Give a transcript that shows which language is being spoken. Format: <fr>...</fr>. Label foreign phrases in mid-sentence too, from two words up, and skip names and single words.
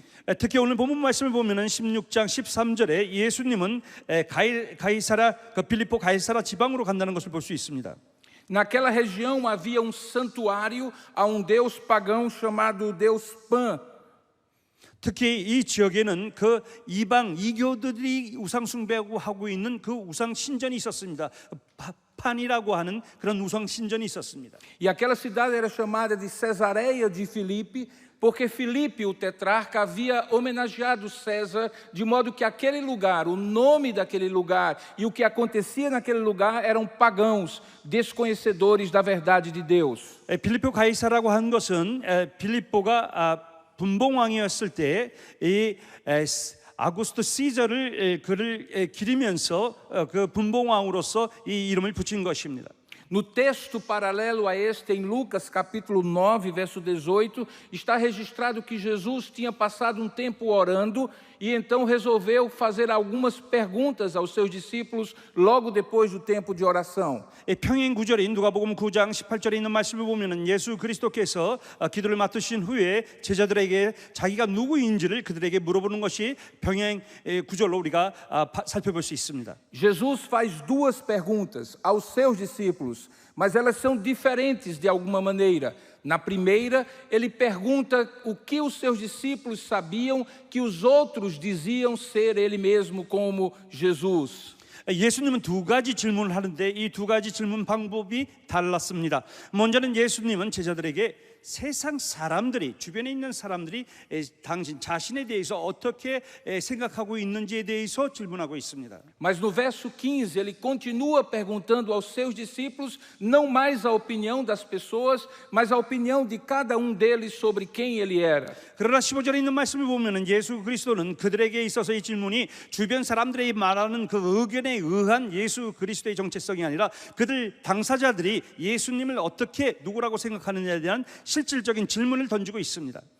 <ko>특히 오늘 본문 말씀을 보면은 16장 13절에 예수님은 빌립보 가이사라 지방으로 간다는 것을 볼 수 있습니다.</ko> <pt>Naquela região havia santuário a deus pagão chamado Deus Pan.</pt> <ko>특히 이 지역에는 그 이교들이 우상 숭배하고 하고 있는 그 우상 신전이 있었습니다. 판이라고 하는 그런 우상 신전이 있었습니다.</ko> <pt>E aquela cidade era chamada de Cesareia de Filipe, porque Filipe, o tetrarca, havia homenageado César, de modo que aquele lugar, o nome daquele lugar e o que acontecia naquele lugar eram pagãos, desconhecedores da verdade de Deus.</pt> <ko>빌립보 가이사라고 한 것은 빌립보가 분봉왕이었을 때 이 아구스토 시저를 그를 기리면서 그 분봉왕으로서 이 이름을 붙인 것입니다.</ko> <pt>No texto paralelo a este, em Lucas capítulo 9, verso 18, está registrado que Jesus tinha passado um tempo orando e então resolveu fazer algumas perguntas aos seus discípulos logo depois do tempo de oração.</pt> <ko>평행 구절인 누가복음 9장 18절에 있는 말씀을 보면은 예수 그리스도께서 기도를 맡으신 후에 제자들에게 자기가 누구인지를 그들에게 물어보는 것이 평행 구절로 우리가 살펴볼 수 있습니다.</ko> <pt>Jesus faz 2 perguntas aos seus discípulos, mas elas são diferentes de alguma maneira. Na primeira, ele pergunta o que os seus discípulos sabiam que os outros diziam ser ele mesmo como Jesus.</pt> <ko>예수님은 2가지 질문을 하는데 이 2가지 질문 방법이 달랐습니다. 먼저는 예수님은 제자들에게 세상 사람들이 주변에 있는 사람들이 당신 자신에 대해서 어떻게 생각하고 있는지에 대해서 질문하고 있습니다.</ko> <pt>Mas no verso 15 ele continua perguntando aos seus discípulos não mais a opinião das pessoas, mas a opinião de cada deles sobre quem ele era.</pt> <ko>그러나 15절에 있는 말씀을 보면은 예수 그리스도는 그들에게 있어서 이 질문이 주변 사람들이 말하는 그 의견에 의한 예수 그리스도의 정체성이 아니라 그들 당사자들이 예수님을 어떻게 누구라고 생각하느냐에 대한 실질적인 질문을 던지고 있습니다.</ko>